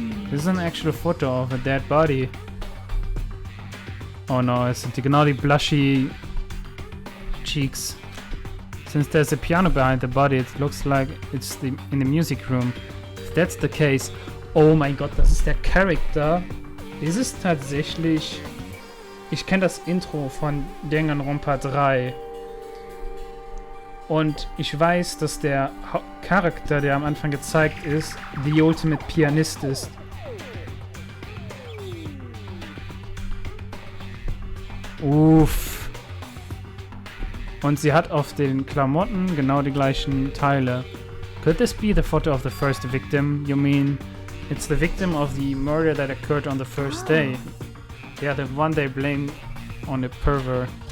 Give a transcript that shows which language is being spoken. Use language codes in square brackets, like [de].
[en] This is an actual photo of a dead body. Oh no, it's [de] genau die [en] blushy cheeks. Since there's a piano behind the body, it looks like it's in the music room. If that's the case, [de] oh mein Gott, das ist der Charakter. Ist es tatsächlich... Ich kenne das Intro von Danganronpa 3. Und ich weiß, dass der Charakter, der am Anfang gezeigt ist, The Ultimate Pianist ist. Uff. Und sie hat auf den Klamotten genau die gleichen Teile. [en] Could this be the photo of the first victim? You mean... It's the victim of the murder that occurred on the first day. Yeah, the one they blame on the pervert.